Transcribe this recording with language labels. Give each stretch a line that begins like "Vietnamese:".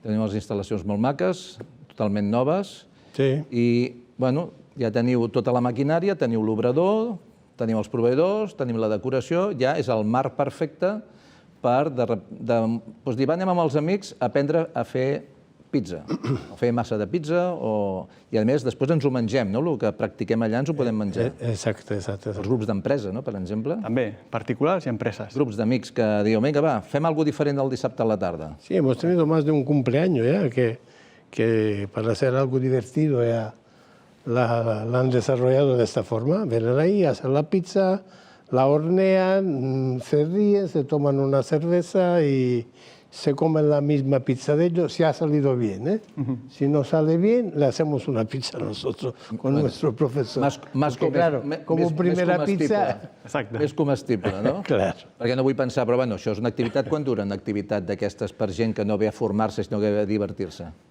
Catalan: Tenim unes instal·lacions molt maques, totalment noves, i ja teniu tota la maquinària, teniu l'obrador, teniu els proveïdors, tenim la decoració, ja és el marc perfecte per dir, anem amb els amics a aprendre a fer pizza, o fer massa de pizza, i a més després ens ho mengem, el que practiquem allà ens ho podem menjar. Exacte. Els grups d'empresa, per exemple. També, particulars i empreses. Grups d'amics que diuen, vinga, va, fem alguna cosa diferent el dissabte a la tarda.
Spanish: Sí, hemos tenido más de un cumpleaños ya, que para hacer algo divertido ya la han desarrollado de esta forma. Vienen ahí, hacen la pizza, la hornean, se ríen, se toman una cerveza y se comen la misma pizza de ellos, si ha salido bien, ¿eh? Si no sale bien, le hacemos una pizza nosotros con nuestro profesor. Porque, claro, como primera pizza...
Catalan: Més comestible, no?
Spanish: Claro.
Catalan: Perquè no vull pensar, però això és una activitat, quant dura una activitat d'aquestes per gent que no ve a formar-se, sinó que ve a divertir-se?